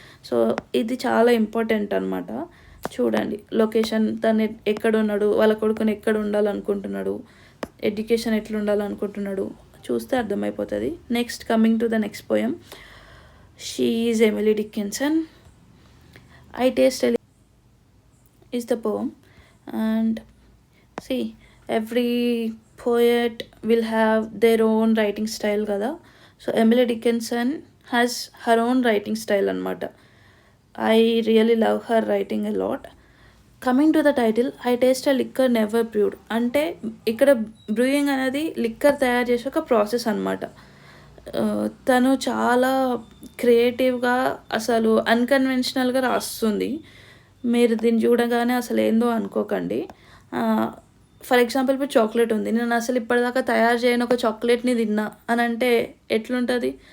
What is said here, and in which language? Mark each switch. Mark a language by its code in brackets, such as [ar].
[te] So ఇది చాలా important అనమాట. చూడండి, లొకేషన్, తను ఎక్కడ ఉన్నాడు, వాళ్ళ కొడుకుని ఎక్కడ ఉండాలనుకుంటున్నాడు, ఎడ్యుకేషన్ ఎట్లా ఉండాలనుకుంటున్నాడు, చూస్తే అర్థమైపోతుంది. [en] Next, coming to the next poem, she is Emily Dickinson. I taste is the poem, and see, every poet will have their own writing style [te] kada. [en] So Emily Dickinson has her own writing style [te] anamata. [en] I really love her writing a lot. Coming to the title, I taste a liquor never brewed, [te] అంటే ఇక్కడ brewing అనేది liquor తయారు చేసే ఒక process అనమాట. తను చాలా క్రియేటివ్గా, అసలు అన్కన్వెన్షనల్గా రాస్తుంది. మీరు దీన్ని చూడగానే అసలు ఏందో అనుకోకండి. ఫర్ ఎగ్జాంపుల్, ఇప్పుడు చాక్లెట్ ఉంది, నేను అసలు ఇప్పటిదాకా తయారు చేయని ఒక చాక్లెట్ని తిన్నా అని అంటే ఎట్లుంటుంది?